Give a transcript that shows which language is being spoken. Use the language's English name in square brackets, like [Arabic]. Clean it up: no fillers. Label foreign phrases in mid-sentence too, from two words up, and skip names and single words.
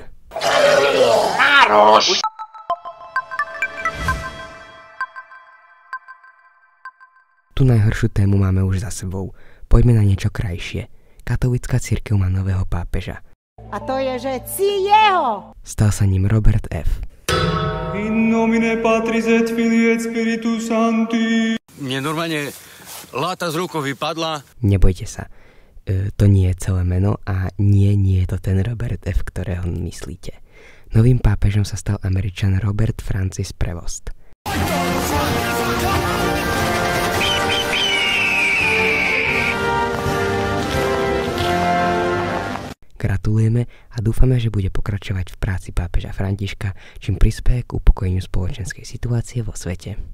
[Slovak] Mároš! Tu najhoršiu tému máme už za sebou. Poďme na niečo krajšie. Katolická cirkev má nového pápeža. A to je, že jeho! Stal sa ním Robert F. [Latin] In nomine Patris et Filii et Spiritus Sancti. [Slovak] Mne normálne láta z rukou vypadla. Nebojte sa. To nie je celé meno a nie je to ten Robert F., ktorého myslíte. Novým pápežom sa stal Američan Robert Francis Prevost. Gratulujeme a dúfame, že bude pokračovať v práci pápeža Františka, čím prispieje k upokojeniu spoločenskej situácie vo svete.